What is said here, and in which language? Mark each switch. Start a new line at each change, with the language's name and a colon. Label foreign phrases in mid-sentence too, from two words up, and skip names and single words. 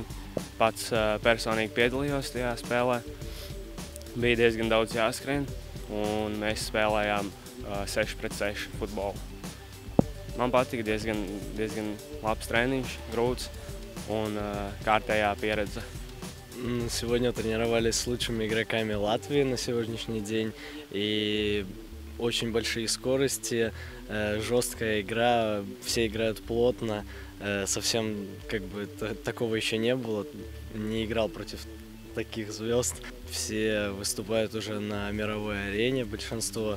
Latvian: Pats personīgi piedalījos tajā spēlē. Bija diezgan daudz jāskrien, un mēs spēlējām 6-6 futbolu. Man patika diezgan labs treniņš, grūts un kārtējā pieredze.
Russian: Сегодня тренировались с лучшими игроками Латвии на сегодняшний день. И очень большие скорости, жесткая игра, все играют плотно. Совсем такого еще не было. Не играл против таких звезд. Все выступают уже на мировой арене, большинство.